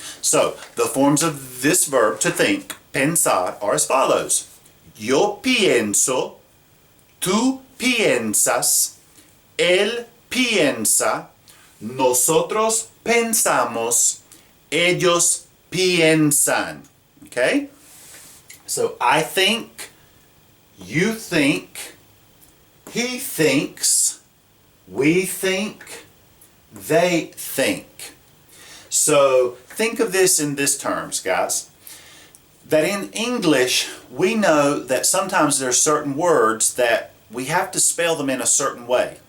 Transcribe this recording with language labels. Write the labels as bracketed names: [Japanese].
[English] So, the forms of this verb to think, pensar, are as follows. [Spanish] Yo pienso, tú piensas, él piensa, nosotros pensamos, ellos piensan. [English] Okay? So I think, you think, he thinks, we think, they think. So think of this in these terms, guys. That in English, we know that sometimes there are certain words that we have to spell them in a certain way.